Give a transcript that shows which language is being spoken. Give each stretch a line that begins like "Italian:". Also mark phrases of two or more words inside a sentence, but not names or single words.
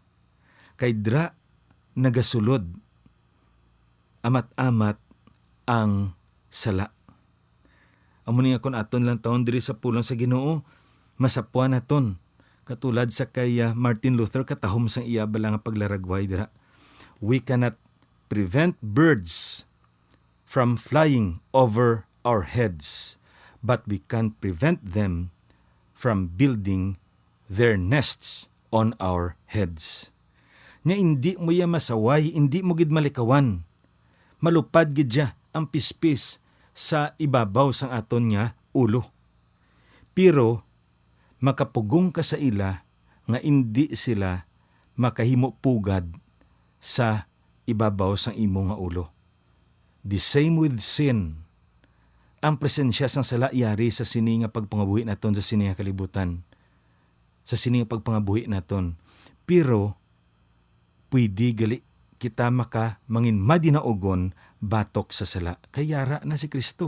Hiligaynon: Kay dra nagasulod amat-amat ang sala. Amo ni nga kun aton lang taon diri sa pulong sa Ginoo, masapuan naton katulad sa kay Martin Luther katahom sang iya bala nga paglaragway dira.
English: We cannot prevent birds from flying over our heads, but we can prevent them from building their nests on our heads.
Hiligaynon: Nga hindi mo ya masaway, hindi mo gid malikawan. Malupad gid ya ang pispis sa ibabaw sang aton nga ulo. Pero makapugong ka sa ila nga hindi sila makahimo pugad sa ibabaw sang imo nga ulo.
English: The same with sin.
Hiligaynon: Ang presensya sang sala yari sa sini nga pagpangabuhi naton sa sini nga kalibutan. Sa sini nga pagpangabuhi naton. Pero pwede gali kita mangin madinaugon batok sa sala. Kayara na si Kristo.